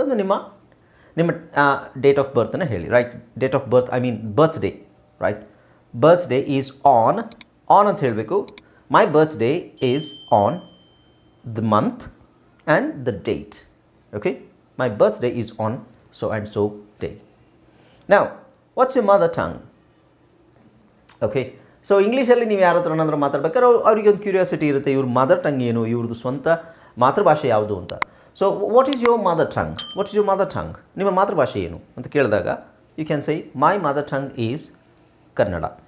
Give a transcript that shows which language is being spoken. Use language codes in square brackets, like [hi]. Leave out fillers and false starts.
[kn] ಅದು ನಿಮ್ಮ date of ಬರ್ತನ್ನು ಹೇಳಿ, right? [en] Date of birth, I mean birthday, right? Birthday is on [kn] ಅಂತ ಹೇಳಬೇಕು. [en] My birthday is on the month and the date. Okay, my birthday is on so and so day. Now, what's your mother tongue? [kn] Okay, so ಇಂಗ್ಲೀಷಲ್ಲಿ ನೀವು ಯಾರ ಹತ್ರನಾದ್ರೂ ಮಾತಾಡ್ಬೇಕಾದ್ರೆ ಅವ್ರಿಗೆ ಒಂದು curiosity ಇರುತ್ತೆ, ಇವ್ರ ಮದರ್ ಟಂಗ್ ಏನು, ಇವ್ರದ್ದು ಸ್ವಂತ ಮಾತೃಭಾಷೆ ಯಾವುದು ಅಂತ. [en] So what is your mother tongue? What is your mother tongue? [kn] ನಿಮ್ಮ ಮಾತೃಭಾಷೆ ಏನು ಅಂತ ಕೇಳಿದಾಗ [en] You can say my mother tongue is Kannada.